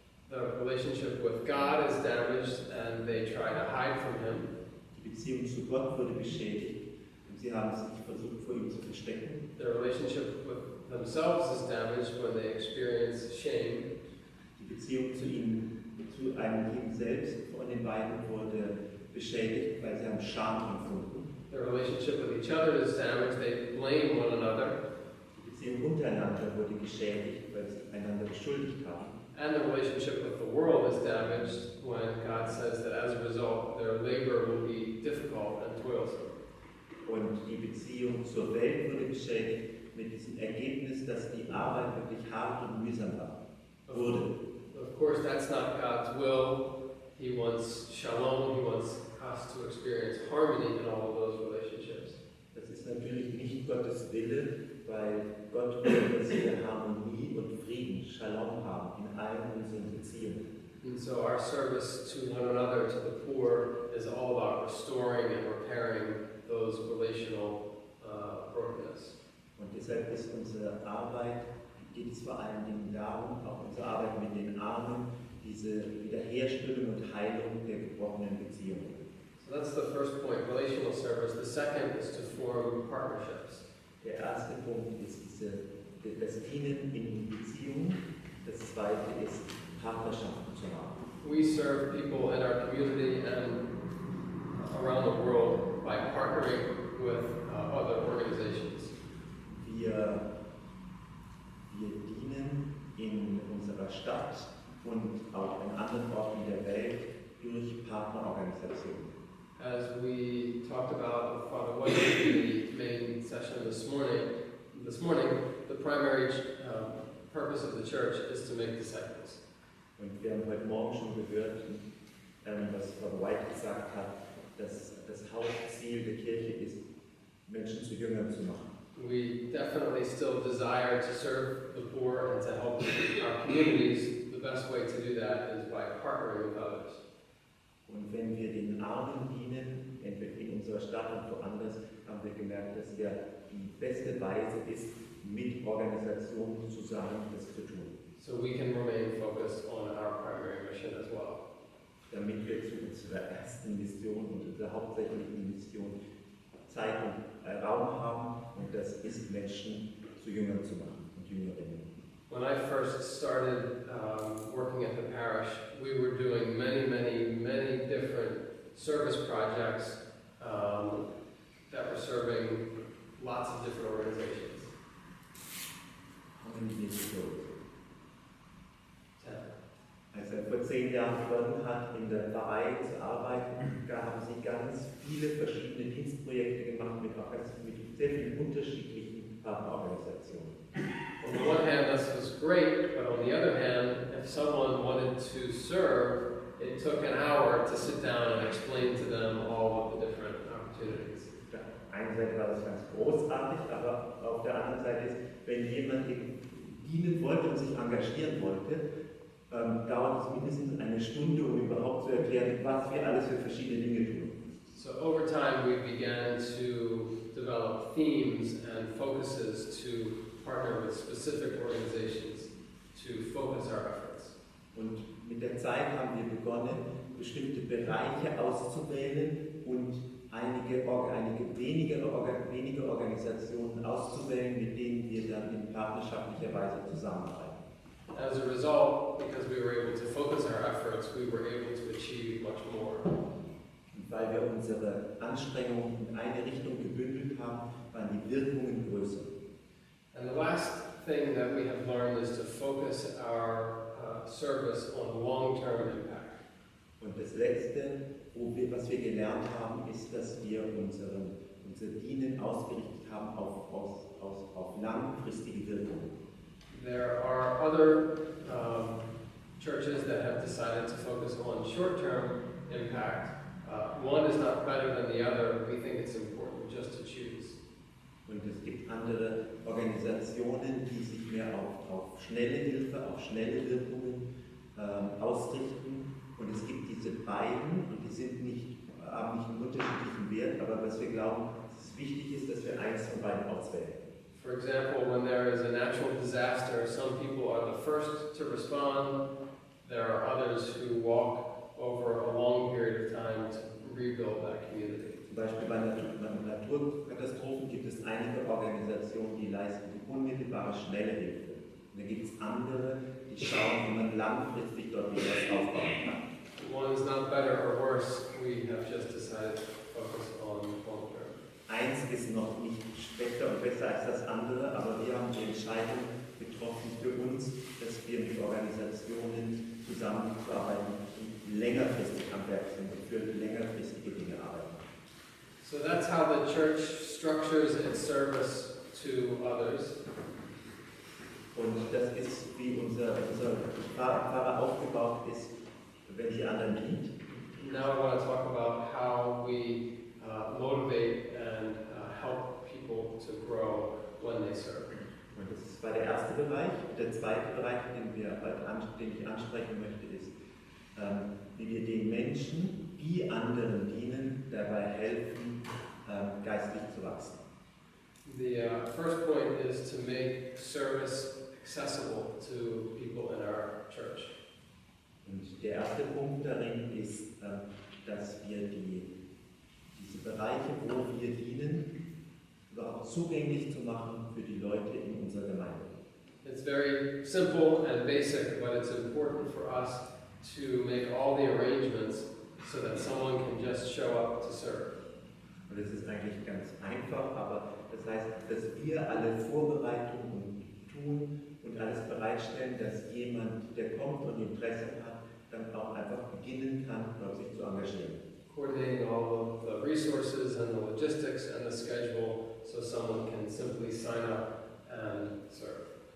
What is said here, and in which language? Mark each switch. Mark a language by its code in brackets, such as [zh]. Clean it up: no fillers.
[en] The relationship with God is damaged and they try to hide from Him. [de] Die Beziehung zu Gott wurde beschädigt und sie haben sich versucht, vor ihm zu verstecken. [en] Their relationship with themselves is damaged when they experience shame. [de] Die Beziehung zu einem selbst von den beiden wurde beschädigt, weil sie haben Scham empfunden. [en] Their relationship with each other is damaged. They blame one another. [de] Die Beziehung untereinander wurde geschädigt, weil sie einander beschuldigt haben. [en] And the relationship with the world is damaged when God says that as a result their labor will be difficult and toilsome. [de] Und die Beziehung zur Welt wurde beschädigt mit diesem Ergebnis, dass die Arbeit wirklich hart und mühsam wurde. [en] Of course, that's not God's will. He wants shalom. He wants us to experience harmony in all of those relationships. [de] Das ist natürlich nicht Gottes Wille, weil Gott will, dass wir Harmonie und Frieden, Shalom haben in allen unseren Beziehungen. [en] And so our service to one another, to the poor, is all about restoring and repairing those relational brokenness. [de] Und deshalb ist unsere Arbeit, geht es vor allen Dingen darum, auch unsere Arbeit mit den Armen, diese Wiederherstellung und Heilung der gebrochenen Beziehungen. [en] So that's the first point, relational service. The second is to form partnerships. [de] Der erste Punkt ist das Dienen in Beziehungen. Das zweite ist, Partnerschaften zu haben. [en] We serve people in our community and around the world by partnering with other organizations. [de] Wir dienen in unserer Stadt und auch in anderen Orten der Welt durch Partnerorganisationen. [en] as we talked about Father White in the main session this morning, the primary purpose of the church is to make disciples. [de] Und wir haben heute Morgen schon gehört, was Father White gesagt hat, dass das Hauptziel der Kirche ist, Menschen zu Jüngern zu machen. [en] We definitely still desire to serve the poor and to help our communities. The best way to do that is by partnering with others. [de] Und wenn wir den Armen dienen, entweder in unserer Stadt und woanders, haben wir gemerkt, dass die beste Weise ist, mit Organisationen zusammen das zu tun. [en] So we can remain focused on our primary mission as well. [de] Damit wir zu unserer ersten Mission und unserer hauptsächlichen Mission Zeit und Raum haben, und das ist, Menschen zu Jüngern zu machen und Jüngerinnen. [en] When I first started working at the parish, we were doing many different service projects that were serving lots of different organizations. How many years ago? 10. [de] Als er vor 10 Jahren begonnen hat, in der Pfarrei zu arbeiten, da haben sie ganz viele verschiedene Dienstprojekte gemacht mit sehr vielen unterschiedlichen Partnerorganisationen. [en] On the one hand, this was great, but on the other hand, if someone wanted to serve, it took an hour to sit down and explain to them all of the different opportunities. [de] Auf der einen Seite war das ganz großartig, aber auf der anderen Seite ist, wenn jemand dienen wollte und sich engagieren wollte, dauert es mindestens eine Stunde, um überhaupt zu erklären, was wir alles für verschiedene Dinge tun. [en] So over time, we began to develop themes and focuses to partner with specific organizations to focus our efforts. [de] Und mit der Zeit haben wir begonnen, bestimmte Bereiche auszuwählen und einige wenige Organisationen auszuwählen, mit denen wir dann in partnerschaftlicher Weise zusammenarbeiten. [en] As a result, because we were able to focus our efforts, we were able to achieve much more. [de] Und weil wir unsere Anstrengungen in eine Richtung gebündelt haben, waren die Wirkungen größer. [en] And the last thing that we have learned is to focus our service on long-term impact. [de] Und das Letzte, was wir gelernt haben, ist, dass wir unser Dienen ausgerichtet haben auf langfristige Wirkungen. [en] There are other churches that have decided to focus on short-term impact. One is not better than the other. We think it's important just to choose. [de] Und es gibt andere Organisationen, die sich mehr auf schnelle Hilfe, auf schnelle Wirkungen ausrichten. Und es gibt diese beiden, und die haben nicht einen unterschiedlichen Wert, aber was wir glauben, dass es wichtig ist, dass wir eins von beiden auswählen. [en] For example, when there is a natural disaster, some people are the first to respond. There are others who walk over a long period of time to rebuild that community. [de] Zum Beispiel bei Naturkatastrophen gibt es einige Organisationen, die leisten die unmittelbare, schnelle Hilfe. Und dann gibt es andere, die schauen, wie man langfristig dort wieder was aufbauen kann. [en] One is not better or worse. We have just decided to focus on long term. [de] Eins ist noch nicht schlechter und besser als das andere, aber wir haben die Entscheidung getroffen für uns, dass wir mit Organisationen zusammenarbeiten, die längerfristig am Werk sind und für längerfristige Dinge arbeiten. [en] So that's how the church structures its service to others. [de] Und das ist, wie unser Pfarrer aufgebaut ist, wenn sie anderen dient. [en] Now I want to talk about how we motivate and help people to grow when they serve. [de] Und das war der erste Bereich. Der zweite Bereich, den ich ansprechen möchte, ist, wie wir den Menschen, die anderen dienen, dabei helfen, geistlich zu wachsen. [en] The first point is to make service accessible to people in our church. [de] Und der erste Punkt darin ist, dass wir diese Bereiche, wo wir dienen, überhaupt zugänglich zu machen für die Leute in unserer Gemeinde. [en] It's very simple and basic, but it's important for us to make all the arrangements so that someone can just show up to serve. [de] Und es ist eigentlich ganz einfach, aber das heißt, dass wir alle Vorbereitungen tun und alles bereitstellen, dass jemand, der kommt und Interesse hat, dann auch einfach beginnen kann, sich zu engagieren. [en] coordinating all of the resources and the logistics and the schedule so someone can simply sign up and serve.